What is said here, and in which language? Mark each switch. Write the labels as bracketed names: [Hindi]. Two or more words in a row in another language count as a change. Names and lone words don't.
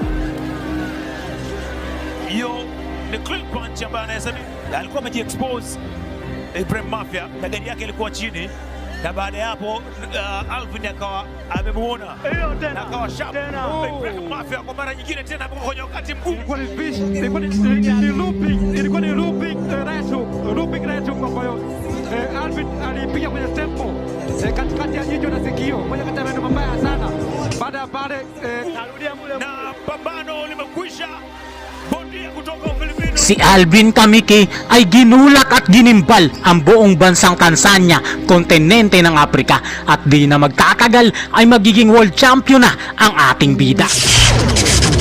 [Swahili] Hiyo ni [English] clean punch [Swahili] ambayo anaweza alikuwa amejiexpose Ibrahim Mafia na gari yake ilikuwa chini, na baada ya hapo Alvin akawa amemuona na akawa sharp. Ibrahim Mafia kwa mara nyingine tena hapo kwenye wakati mgumu. Ilikuwa ni [English] looping right hook [Swahili] ambayo Alvin alipiga kwenye tempo katikati ya jicho na sikio, moja kati ya maneno mabaya sana. Baada ya pale na pambano limekwisha. Bondia kutoka Ufilipino [Filipino] Si Alvin Kamiki ay ginulak at ginimbal ang buong bansang Tanzania, kontinente ng Afrika, at di na magtatagal ay magiging world champion na ang ating bida.